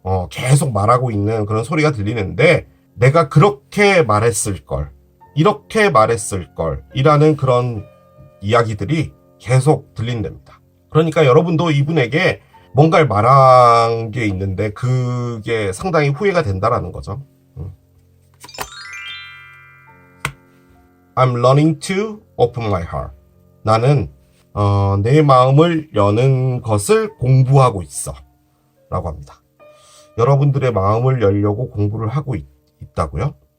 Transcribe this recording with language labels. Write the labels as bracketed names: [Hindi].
[Korean] 계속 말하고 있는 그런 소리가 들리는데 내가 그렇게 말했을 걸, 이렇게 말했을 걸 이라는 그런 이야기들이 계속 들린답니다. 그러니까 여러분도 이분에게 뭔가를 말한 게 있는데 그게 상당히 후회가 된다라는 거죠. [English] I'm learning to open my heart. [Korean] 나는 내 마음을 여는 것을 공부하고 있어 라고 합니다. 여러분들의 마음을 열려고 공부를 하고 있다고요?